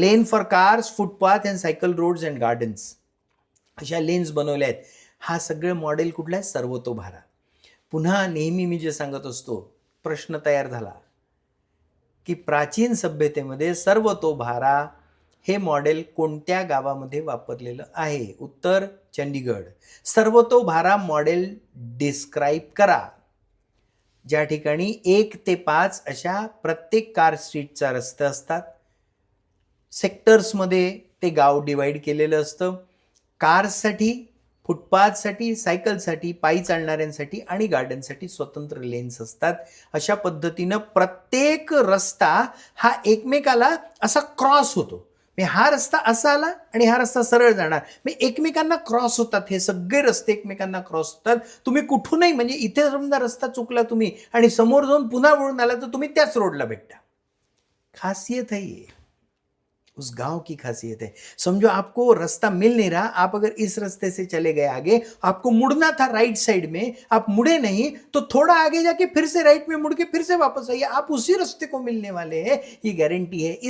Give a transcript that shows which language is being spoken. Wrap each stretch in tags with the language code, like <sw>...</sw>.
<en>lane for cars, footpath and cycle roads and gardens</en> <mr>अशा lens बनवल्या आहेत। हा सगळं मॉडेल कुठला आहे? सर्वतोभारा। पुन्हा नेहमी मी जे सांगत असतो, प्रश्न तयार झाला की प्राचीन सभ्यतेमध्ये सर्वतोभारा हे मॉडेल कोणत्या गावामध्ये वापरलेलं आहे? उत्तर चंडीगड। सर्वतोभारा मॉडेल डिस्क्राईब करा। ज्या ठिकाणी 1 ते 5 अशा प्रत्येक कार स्ट्रीटचा रस्ते असतात, सेक्टर्समध्ये ते गाव डिवाइड केलेलं असतं। कार्ससाठी, फुटपाथसाठी, सायकलसाठी, पायी चालणाऱ्यांसाठी आणि गार्डनसाठी स्वतंत्र लेन्स असतात। अशा पद्धतीनं प्रत्येक रस्ता हा एकमेकाला असा क्रॉस होतो। हा रस्ता असा आला आणि हा रस्ता सरळ जाणार, मी एकमेकांना क्रॉस होतात। हे सगळे रस्ते एकमेकांना क्रॉस होतात। तुम्ही कुठूनही, म्हणजे इथे समजा रस्ता चुकला तुम्ही आणि समोर जाऊन पुन्हा वळून आला तर तुम्ही त्याच रोडला भेटता।</mr> <hi>खासियत है ये, उस गांव की खासियत है। समझो आपको रास्ता मिल नहीं रहा, आप अगर इस रास्ते से चले गए आगे, आपको मुड़ना था राइट साइड में, आप मुड़े नहीं तो थोड़ा आगे जाके फिर से राइट में मुड़ के फिर से वापस आइए, आप उसी रास्ते को मिलने वाले हैं, ये गारंटी है।</hi>